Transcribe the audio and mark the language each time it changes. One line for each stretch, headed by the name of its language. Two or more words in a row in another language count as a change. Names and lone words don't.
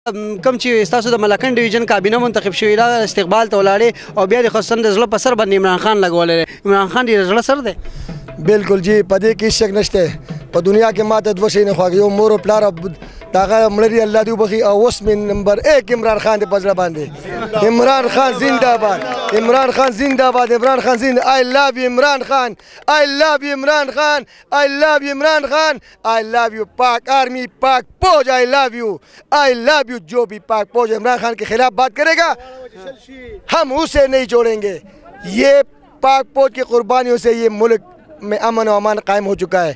Pashto: کم چې ستاسو د ملکن ډیویژن کابینه منتخب شوې ده استقبال ته ولاړې او بیا د خصوصا د زړه په سر باندې عمران خان لګولی دی. عمران خان ډېر زړه سر دی. بالکل جی په دې کې شک نشته. په دنیا کې ماته دوه شی نه خواږي، یو مور او پلار او د هغه مړه الله دې وبخي، او اوس مې نمبر 1 عمران خان دی په زړه باندې.
Urdu: عمران خان زنده باد، عمران خان زنده باد، عمران خان زنده.
English: I love you Imran Khan, I love you Imran Khan, I love you Imran Khan, I love you Pak Army,
Urdu: پاک فوج،
English: I love you, I love you.
Urdu: جو بھی پاک فوج عمران خان کے خلاف بات کرے گا ہم اسے نہیں چھوڑیں گے. یہ پاک فوج کی قربانیوں سے یہ ملک میں امن و امان قائم ہو چکا ہے.